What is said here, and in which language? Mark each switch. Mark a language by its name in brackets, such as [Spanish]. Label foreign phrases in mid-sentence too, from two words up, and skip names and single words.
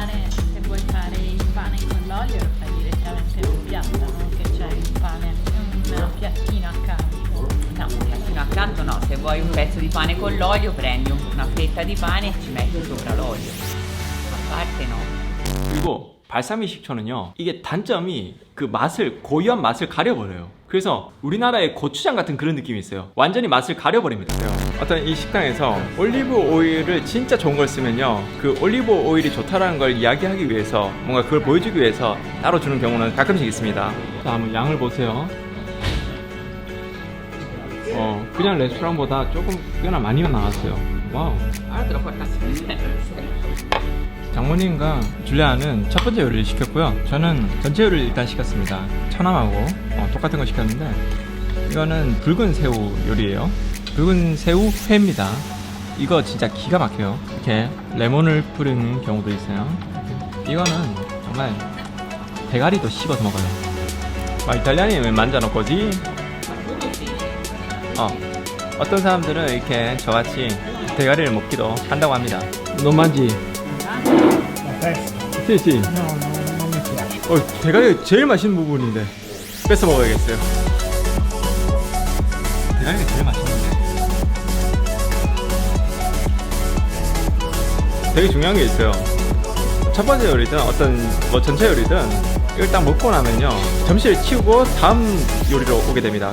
[Italian] se vuoi fare il pane con l'olio lo fai direttamente sul piatto, non che c'è il pane, un piattino accanto. No, un piattino accanto no, se vuoi un pezzo di pane con l'olio prendi una fetta di pane e ci metti sopra l'olio. A parte no. [Korean] 그리고 발사믹 식초는요, 이게 단점이 그 맛을, 고유한 맛을 가려버려요. 그래서 우리나라의 고추장 같은 그런 느낌이 있어요. 완전히 맛을 가려버립니다. 어떤 이 식당에서 올리브 오일을 진짜 좋은 걸 쓰면요, 그 올리브 오일이 좋다라는 걸 이야기하기 위해서, 뭔가 그걸 보여주기 위해서 따로 주는 경우는 가끔씩 있습니다. 자, 한번 양을 보세요. 그냥 레스토랑보다 조금 꽤나 많이 나왔어요. 와우. [Italian] Allora te lo portassi. [Korean] 장모님과 줄리아는 첫 번째 요리를 시켰고요. 저는 전체 요리를 일단 시켰습니다. 천암하고 똑같은 거 시켰는데, 이거는 붉은 새우 요리예요. 붉은 새우 회입니다. 이거 진짜 기가 막혀요. 이렇게 레몬을 뿌리는 경우도 있어요. 이거는 정말 대가리도 씹어서 먹어요. [Italian] Ma italiani mangiano così. [Korean] 어떤 사람들은 이렇게 저같이 대가리를 먹기도 한다고 합니다. [Italian] Non mangi? Sì, sì. No, non mi piace. [Korean] 대가리가 제일 맛있는 부분인데 뺏어 먹어야겠어요. 대가리가 제일 맛있는데. 되게 중요한 게 있어요. 첫 번째 요리든 어떤 뭐 전체 요리든 이걸 딱 먹고 나면요, 점심을 치우고 다음 요리로 오게 됩니다.